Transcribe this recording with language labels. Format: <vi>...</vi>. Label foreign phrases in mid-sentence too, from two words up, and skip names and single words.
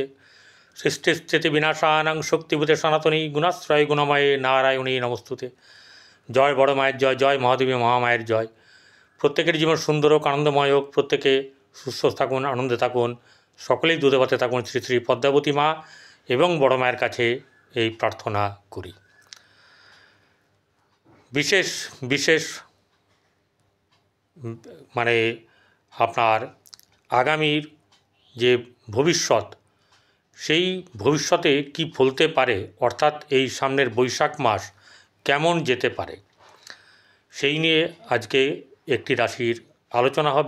<sa>सृष्टिस्थिति विनाशानां शक्तिभूते सनातनी गुणाश्रय गुणमये नारायणी नमस्तुते।</sa> <bn>জয় বড় মায়ের জয়, জয় মহাদেবী মহামায়ের জয়। প্রত্যেকের জীবন সুন্দর হোক, আনন্দময় হোক, প্রত্যেকে সুস্থ থাকুন, আনন্দে থাকুন, সকলেই দুধে ভাতে থাকুন। শ্রী শ্রী পদ্মাবতী মা এবং বড় মায়ের কাছে এই প্রার্থনা করি। বিশেষ বিশেষ মানে আপনার আগামীর যে ভবিষ্যৎ, সেই ভবিষ্যতে কি ফলতে পারে, অর্থাৎ এই সামনের বৈশাখ মাস কেমন যেতে পারে, সেই নিয়ে আজকে একটি রাশির আলোচনা হবে।</bn>